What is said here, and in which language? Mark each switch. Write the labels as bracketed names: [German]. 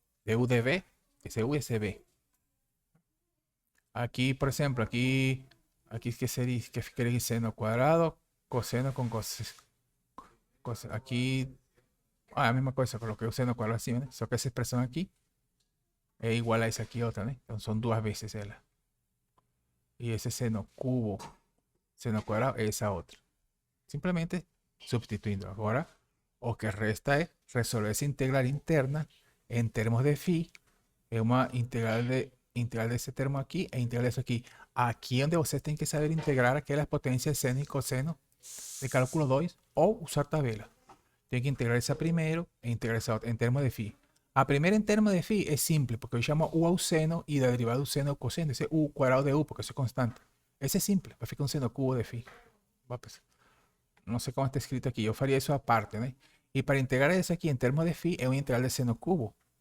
[Portuguese] Du de V, esse U e esse V. Aqui, por exemplo, aqui que seria que ficaria seno quadrado, cosseno com cosseno. Aqui, a mesma coisa, coloquei o seno quadrado acima, né? Só que essa expressão aqui é igual a essa aqui outra, né? Então são duas vezes ela. [Spanish] Y ese seno cubo, seno cuadrado, esa otra. Simplemente sustituyendo. Ahora, o que resta es resolver esa integral interna en términos de phi. Es una integral de ese termo aquí e integral de eso aquí. Aquí donde ustedes tienen que saber integrar aquí las potencias seno y coseno de cálculo 2 o usar tabela. Tienen que integrar esa primero e integrar esa otra en términos de phi. [Portuguese] A primeira em termos de phi é simples, porque eu chamo u ao seno e da derivada do seno ao cosseno. Esse é u quadrado de u, porque isso é constante. Esse é simples, vai ficar um seno cubo de phi. Não sei como está escrito aqui, eu faria isso à parte, né? E para integrar esse aqui em termos de phi é uma integral de seno cubo.